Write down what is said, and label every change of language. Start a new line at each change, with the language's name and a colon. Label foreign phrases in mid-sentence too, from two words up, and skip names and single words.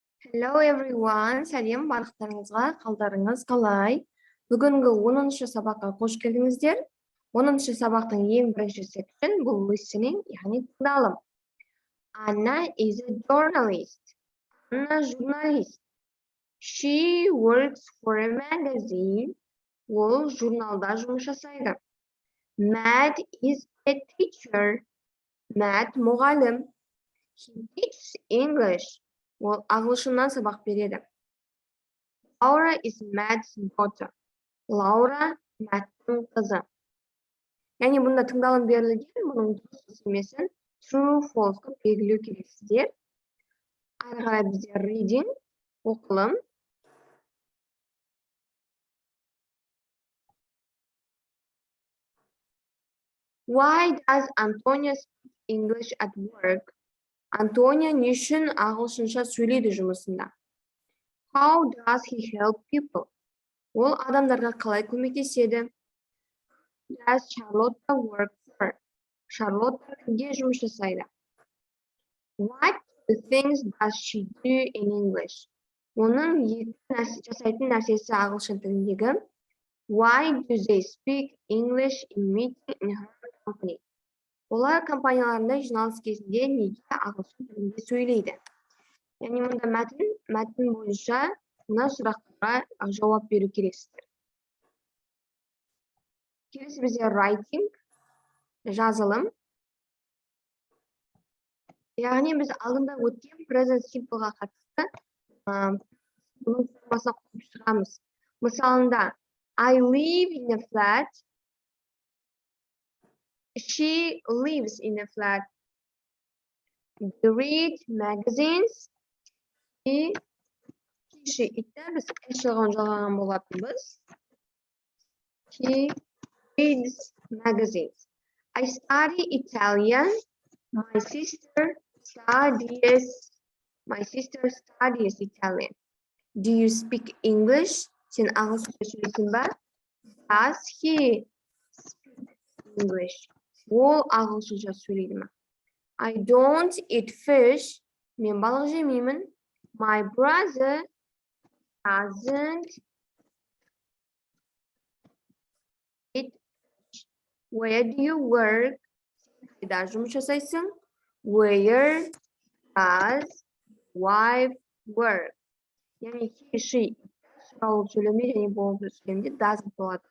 English: Hello everyone,
Kazakh: сәлем барлықтарыңызға, қалдарыңыз қалай? Бүгінгі 10-шы сабаққа қош келдіңіздер. 10-шы сабақтың ең бірінші section бұл listening, яғни тыңдалым.
English: Anna is a journalist. Anna журналист. She works for a magazine.
Kazakh: Ол журналда жұмыс жасайды.
English: Matt is a teacher. Matt мұғалім. He teaches English.
Kazakh: Ол ағылшыннан сабақ береді.
English: Laura is Matt's daughter.
Kazakh: Laura Matt'ың қызы. Яғни бұнда тыңдалым берілген, бұның дұрыс емесін
English: true, false
Kazakh: қылып белгілеу керексіздер. Ары қарай бізде reading, оқылым.
English: Why does Antonia speak English at work?
Kazakh: Антония не үшін ағылшынша сөйлейді жұмысында?
English: How does he help people?
Kazakh: Ол адамдарға қалай көмектеседі?
English: Does Charlotte work for?
Kazakh: Charlotte кімге жұмыс жасайды?
English: What things does she do in English?
Kazakh: Оның жасайтын нәрсесі ағылшын тіліндегі.
English: Why do they speak English in meeting in her company?
Kazakh: Олар компанияларында жиналыс кезінде неге ағылшын тілінде сөйлейді? Яғни мұнда мәтін бойынша мына сұрақтарға жауап беру керексіздер. Келесі бізде writing, жазылым. Яғни біз алдында өткен
English: present simpleға
Kazakh: қатысты бұның формасына қойып шығамыз.
English: Мысалында I live in a flat. She lives in a flat. They read magazines.
Kazakh: She biz жалғаған болатынбыз.
English: She reads magazines. I study Italian. My sister studies Italian. Do you speak English?
Kazakh: Sen ағылшынша сөйлейсің ба?
English: Does he speak English?
Kazakh: Ол ағылшынша сөйлейді ме?
English: I don't eat fish.
Kazakh: Мен балық жемеймін.
English: My brother doesn't eat fish. Where do you work?
Kazakh: Қайда жұмыс жасайсың?
English: Where does wife work?
Kazakh: Яғни she сұрау сөйлеме және болып сөйлемде doesn't болады.